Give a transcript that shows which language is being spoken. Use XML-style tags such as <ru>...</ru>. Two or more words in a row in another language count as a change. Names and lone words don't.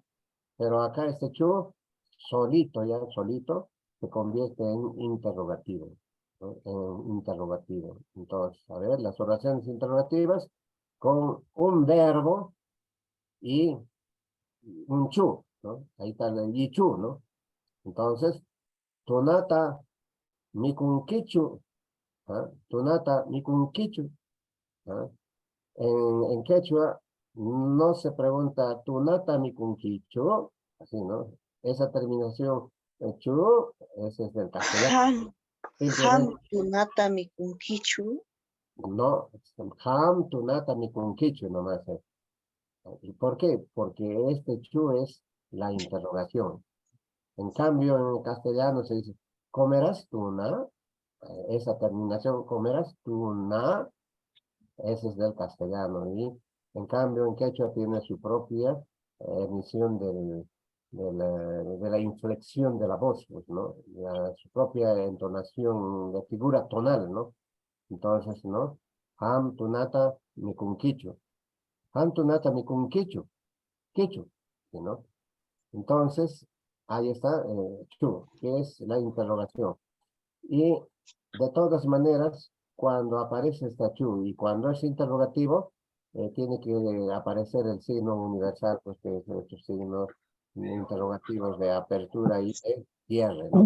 <es>Pero acá este chu, solito, ya solito, se convierte en interrogativo, ¿no? En interrogativo. Entonces, a ver, las oraciones interrogativas con un verbo y un chu, ¿no? Ahí está el y chu, ¿no? Entonces,</es> <qu>tunata mikunkichu, ¿ah? Tunata mikunkichu,</qu> <es>¿ah? En quechua no se pregunta</es> <qu>tunata mikunkichu,</qu> <es>así, ¿no? Esa terminación chu, ese es del castellano. Han Simplemente,</es> <qu>tunata mi kunkichu.</qu> <es>no,</es> <qu>ham tunata mikunkichu nomás.</qu> <es>¿Y por qué? Porque este chu es la interrogación. En cambio, en castellano se dice, ¿comerás tuna? Esa terminación, ¿comerás tuna? Ese es del castellano. Y en cambio, en quechua tiene su propia emisión de la inflexión de la voz, pues, ¿no? Su propia entonación de figura tonal, ¿no? Entonces, ¿no?</es> <qu>Ham tunata mikunkichu. Ham tunata mikunkichu. Kichu,</qu> <es>¿sí, no? Entonces, ahí está chu, que es la interrogación. Y de todas maneras, cuando aparece esta chu y cuando es interrogativo, tiene que aparecer el signo universal, pues que es nuestros signos interrogativos de apertura y de cierre, ¿no?</es>